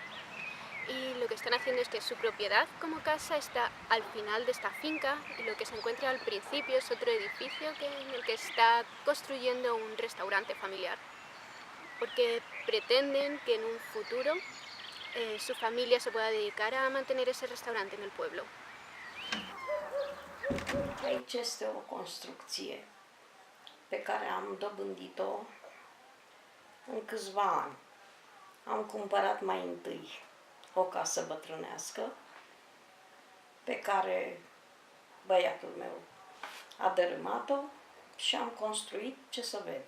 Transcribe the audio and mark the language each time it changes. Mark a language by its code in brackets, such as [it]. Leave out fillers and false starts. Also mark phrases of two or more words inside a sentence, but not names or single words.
[es] Y lo que están haciendo es que su propiedad como casa está al final de esta finca y lo que se encuentra al principio es otro edificio en el que está construyendo un restaurante familiar. Porque pretenden que en un futuro su familia se pueda dedicar a mantener ese restaurante en el pueblo. [ro] Aici este o construcție pe care am dobândit-o în câțiva ani. Am cumpărat mai întâi o casă bătrânească pe care băiatul meu a dărâmat-o și am construit ce să vede.